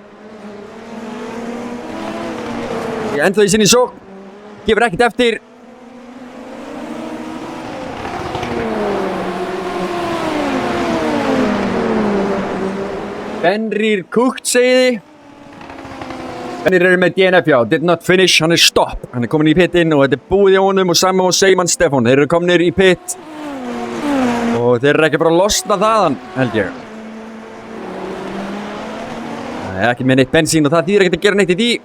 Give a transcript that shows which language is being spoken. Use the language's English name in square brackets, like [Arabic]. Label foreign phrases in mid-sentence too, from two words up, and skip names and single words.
[Icelandic] Ennþá í sinni sókn. Gefur ekkert eftir. Fenrir Kukt segiði. Fenrir eru með DNF, já. [English] Did not finish. [Icelandic] Hann er stopp. Hann er komin í pitinn og þetta er búið hjá honum og saman og Seyman Stefán. Þeir eru kominir í pitt. Og þeir eru ekki bara að losna þaðan, held ég. Það er ekki með neitt bensín og það þýðir ekkert að gera neitt í því.